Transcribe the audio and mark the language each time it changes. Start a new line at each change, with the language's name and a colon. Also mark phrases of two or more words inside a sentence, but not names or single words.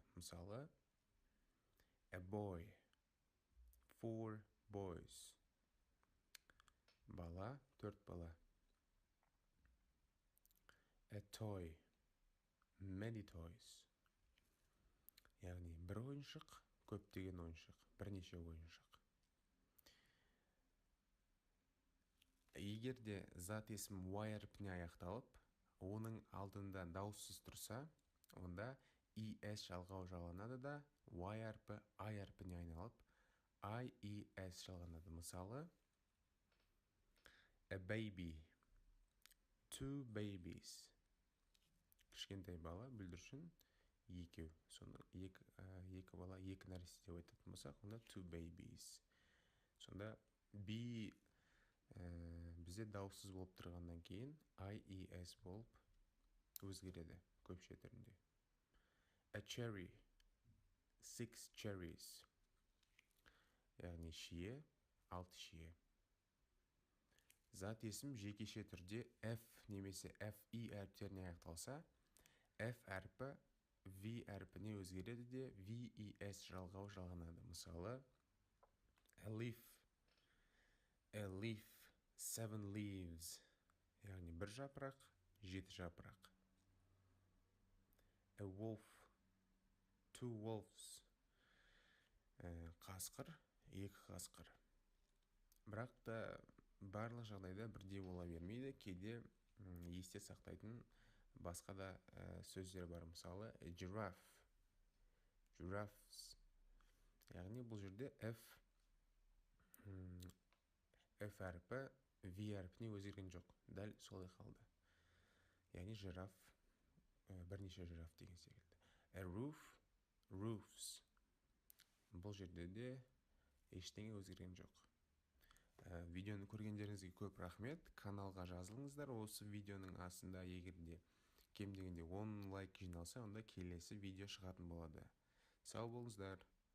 Kazakh: Мысалы,
English: a boy, four boys.
Kazakh: Бала, төрт бала.
English: A toy, many toys.
Kazakh: Яғни бір ойыншық, көптеген ойыншық, бірнеше ойыншық. Егер де зат есім Y әрпіне аяқталып, оның алдында дауыссыз тұрса, онда ES жалғау жалғанады да Y әрпі I әрпіне айналып, IES жалғанады. Мысалы,
English: a baby, two babies.
Kazakh: Кішкентай бала, бүлдіршін, екеу. Сонда екі бала, екі нәресте деп айтатын болсақ, онда
English: two babies.
Kazakh: Сонда B бізде дауыссыз болып тұрғаннан кейін IES болып өзгереді көпше түрінде.
English: A cherry, six cherries.
Kazakh: Яғни шие, алты шие. Зат есім жекеше түрде F немесе FE әріптеріне аяқталса, F әрпі V әрпіне өзгереді де VES жалғау жалғанады. Мысалы,
English: a leaf, seven leaves.
Kazakh: Яғни бір жапырақ, жеті жапырақ.
English: A wolf, two wolves.
Kazakh: Қасқыр, екі қасқыр. Бірақ та барлық жағдайда бірдей бола бермейді. Кейде есте сақтайтын басқа да сөздер бар. Мысалы,
English: a giraffe, giraffes.
Kazakh: Яғни бұл жерде F әрпі V әрпіне өзгерген жоқ. Дәл солай қалды. Яғни жираф, бірнеше жираф деген секілді.
English: A roof, roofs.
Kazakh: Бұл жерде де ештеңе өзгерген жоқ. Видеоны көргендеріңізге көп рахмет. Каналға жазылыңыздар. Осы видеоның астында егерде кем дегенде 10 лайк жиналса, онда келесі видео шығатын болады. Сау болыңыздар.